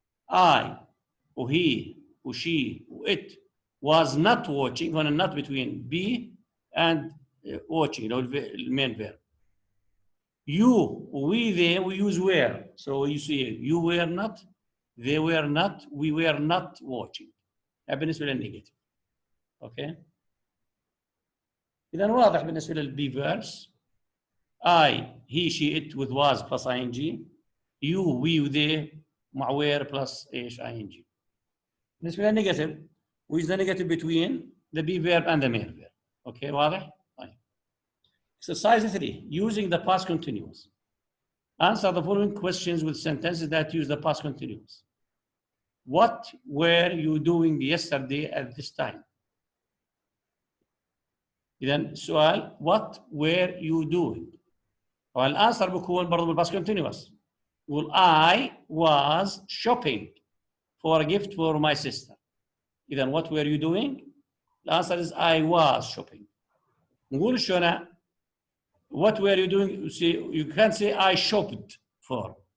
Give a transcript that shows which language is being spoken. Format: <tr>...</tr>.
<en>I</en> <ar>وهي وشي</ar> <en>وit was not watching.</en> <ar>هنا not between be and watching اللي هو المين verb.</ar> <en>You we they we use were. So you see you were not, they were not, we were not watching.</en> <ar>بالنسبة للنيجاتيف. اوكي. إذا واضح بالنسبة للبي verbs.</ar> <en>I he she it with was plus ing. You we they مع were plus ايش ing.</en> <ar>بالنسبة للنيجاتيف</ar> <en>we use the negative between the be verb and the main verb.</en> <ar>اوكي واضح؟ طيب.</ar> <en>Exercise 3 using the past continuous. Answer the following questions with sentences that use the past continuous. What were you doing yesterday at this time?</en> <ar>إذا السؤال</ar> <en>what were you doing؟</en> <ar>والأنسر بيكون برضه بالباست continuous.</ar> <en>Well, I was shopping for a gift for my sister. إذا what were you doing؟ الأنسر is I was shopping.</en> <ar>نقول شو</ar> <en>what were you doing? You see, you can't say I shopped for.</en>